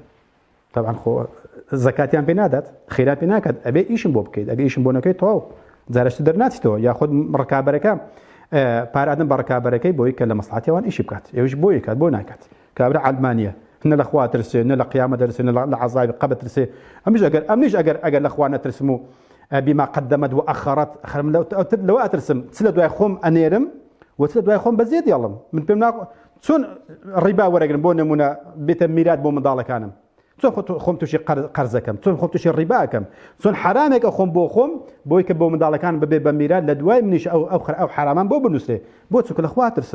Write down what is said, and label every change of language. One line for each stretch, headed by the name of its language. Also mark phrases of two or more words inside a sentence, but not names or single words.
Central Kurdish: طبعاً خۆ زەکاتیان پێ نادات، خێرا پێ ناکات، ئەبێ ئیشم بۆ بکەیت. ئەگە ئیشم بۆ نەکەیت تەواو جارشت دەرناچیتەوە، یاخود ڕکابەرەکە پارەدن بە ڕکابەرەکەی بۆی کە لە مەسلحەتیەوان ئیشی بکات، ئێوەش بۆی کات بۆ ناکات. کابرا عەلمانیە نە لە خوا ترسێ، نە لە قیامە دەرسێ، نە لە عەزابی قەبر ترسێ. ئەمنیش ئەگەر لە خوا نەترسم و
Arabic: بما قدمت وأخرت
Central Kurdish: لەوە ئەترسم چ لە دوای خۆم ئەنێرم و چ لە دوای خۆم بەزێ دێڵم. من پێم چۆن ڕیبا وەرەگرم بۆ نمونە بێتە میرات بۆ منداڵەکانم، چۆن خۆم تووشی قەرزەکەم، چۆن خۆم تووشی ڕیباکەم، چۆن حرامێکە خۆم بۆ خۆم بۆی کە بۆ منداڵەکان ببێ بە میرات لە دوای منیش ئەو حرامان بۆ بنووسێ، بۆ چونکە لە خوا ترسم.